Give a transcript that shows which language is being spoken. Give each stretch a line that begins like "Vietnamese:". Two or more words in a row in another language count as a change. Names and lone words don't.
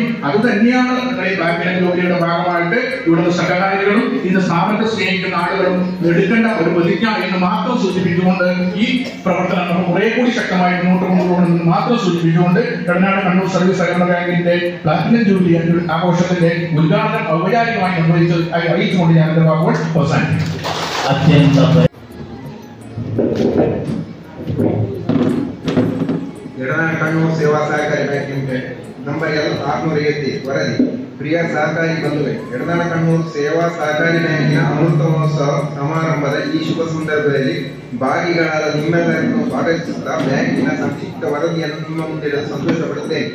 Malayalam: അത് തന്നെയാണ് ഈ ബാങ്കിന്റെ ജോലിയുടെ ഭാഗമായിട്ട് ഇവിടുത്തെ സഹകാരികളും ഇന്ന് സ്ഥാപനത്തെ സ്നേഹിക്കുന്ന ആളുകളും എടുക്കേണ്ട ഒരു പ്രതിജ്ഞ എന്ന് മാത്രം സൂചിപ്പിച്ചുകൊണ്ട് ഈ പ്രവർത്തനം നമ്മൾ കുറെ കൂടി ശക്തമായി മുന്നോട്ട് കൊണ്ടുപോകണമെന്ന് മാത്രം സൂചിപ്പിച്ചുകൊണ്ട് എടനാട് കണ്ണൂർ സർവീസ് സഹകരണ ബാങ്കിന്റെ പ്ലാറ്റിനം ജൂബിലി ആഘോഷത്തിന്റെ ഉദ്ഘാടനം ഔപചാരികമായി അറിയിച്ചുകൊണ്ട് ഞാൻ എന്റെ വാക്കുകൾ അവസാനിപ്പിക്കും.
Kannada: ಎಡನಾಡು ಕಣ್ಣೂರು ಸೇವಾ ಸಹಕಾರಿ ಬ್ಯಾಂಕಿನ ನಂಬರ್ 670 ವರದಿ. ಪ್ರಿಯ ಸಹಕಾರಿ ಬಂಧುಗಳೇ, ಎಡನಾಡು ಕಣ್ಣೂರು ಸೇವಾ ಸಹಕಾರಿ ಬ್ಯಾಂಕಿನ ಅಮೃತ ಮಹೋತ್ಸವ ಸಮಾರಂಭದ ಈ ಶುಭ ಸಂದರ್ಭದಲ್ಲಿ ಭಾಗಿಗಳಾದ ನಿಮ್ಮೆಲ್ಲರನ್ನು ಸ್ವಾಗತಿಸುತ್ತಾ ಬ್ಯಾಂಕಿನ ಸಂಕ್ಷಿಪ್ತ ವರದಿಯನ್ನು ನಿಮ್ಮ ಮುಂದೆ ಸಂತೋಷ ಪಡುತ್ತೇನೆ.